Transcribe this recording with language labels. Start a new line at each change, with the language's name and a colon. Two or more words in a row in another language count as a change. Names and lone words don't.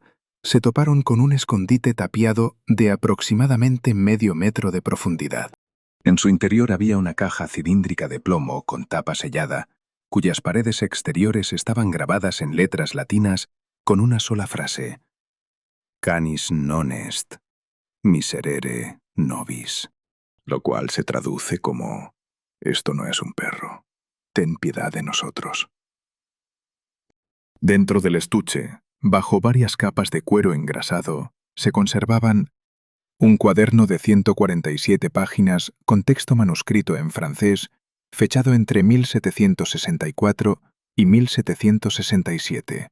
Spanish: Se toparon con un escondite tapiado de aproximadamente medio metro de profundidad. En su interior había una caja cilíndrica de plomo con tapa sellada, cuyas paredes exteriores estaban grabadas en letras latinas con una sola frase:
Latin: Canis non est, miserere nobis,
Spanish: lo cual se traduce como: esto no es un perro, ten piedad de nosotros. Dentro del estuche, bajo varias capas de cuero engrasado, se conservaban un cuaderno de 147 páginas con texto manuscrito en francés, fechado entre 1764 y 1767.